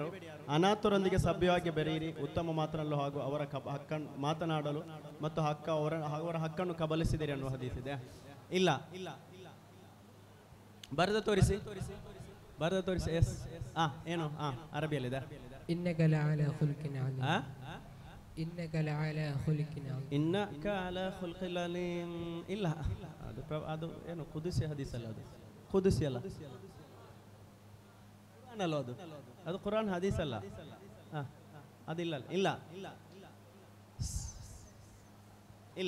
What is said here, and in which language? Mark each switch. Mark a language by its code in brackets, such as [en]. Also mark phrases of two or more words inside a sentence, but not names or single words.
[kn] ಅನಾಥರೊಂದಿಗೆ ಸಭ್ಯವಾಗಿ ಬೆರೆಯಿರಿ, ಉತ್ತಮ ಮಾತನಾಡಲು ಹಾಗೂ ಅವರ ಹಕ್ಕನ್ನು ಮಾತನಾಡಲು ಮತ್ತು ಅವರ ಹಕ್ಕನ್ನು ಕಬಲಿಸಿದಿರಿ ಅನ್ನುವ ಹದೀಸ್ ಇದೆ. ಇಲ್ಲ, ಬರೆದ ತೋರಿಸಿ. ಎಸ್. ಏನು ಅರಬಿಯಲ್ಲಿದೆ. [ar] إنك لعلى خلق عظيم. إنك لعلى خلق عظيم. إنك على خلقٍ عليم. [kn] ಇಲ್ಲ, ಅದು ಏನು ಕುದುಸಿ ಹದೀಸ್ ಅಲ್ಲ, ಅದು ಕುದುಸಿ ಅಲ್ಲ, ಅದು ಕುರಾನ್ ಹದೀಸ್ ಅಲ್ಲ. ಅದಿಲ್ಲ. ಇಲ್ಲ.